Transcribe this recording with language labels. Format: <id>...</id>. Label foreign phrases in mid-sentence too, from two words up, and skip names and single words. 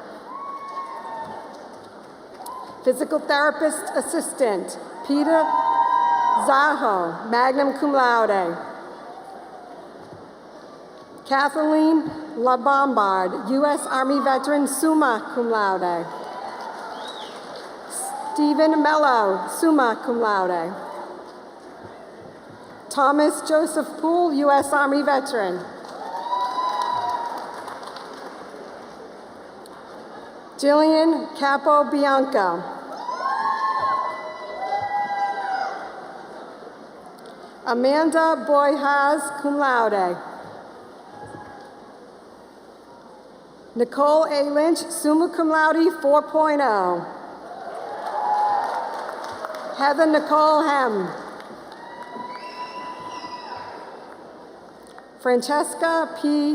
<en>Physical therapist assistant, Peter Zaho,</en> <la>magnum cum laude.</la> <en>Kathleen LaBombard, U.S. Army veteran,</en> <la>summa cum laude.</la> <en>Stephen Mello,</en> <la>summa cum laude.</la> <en>Thomas Joseph Poole, U.S. Army veteran. Jillian Capo Bianco. Amanda Boyhaz,</en> <la>cum laude.</la> <en>Nicole A. Lynch,</en> <la>summa cum laude</la> <en>4.0. Heather Nicole Hem. Francesca P.</en>